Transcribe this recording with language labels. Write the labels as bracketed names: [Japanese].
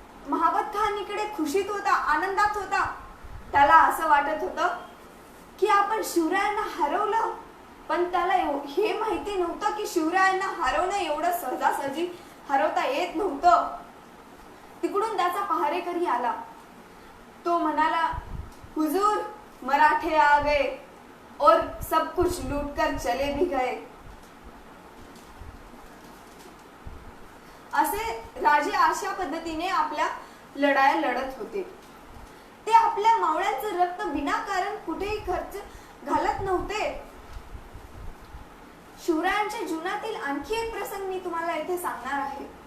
[Marathi] महाबत खान इकडे खुशीत होता, आनंदात होता. त्याला असं वाटत होतं की आपण शिवरायांना हरवलं, पण त्याला हे माहिती नव्हतं की शिवरायांना हरवणं एवढं सहजासहजी हरवता येत नव्हतं. तिकडून त्याचा पहारेकरी आला. तो म्हणाला, [Hindi] हुजूर, मराठे आ गए और सब कुछ लूट कर चले भी गए. [Marathi] असे राजे अशा पद्धतीने आपल्या लढाया लढत होते. ते आपल्या मावळ्यांचं रक्त विनाकारण कुठेही खर्च घालत नव्हते. शिवरायांच्या जीवनातील आणखी एक प्रसंग मी तुम्हाला इथे सांगणार आहे.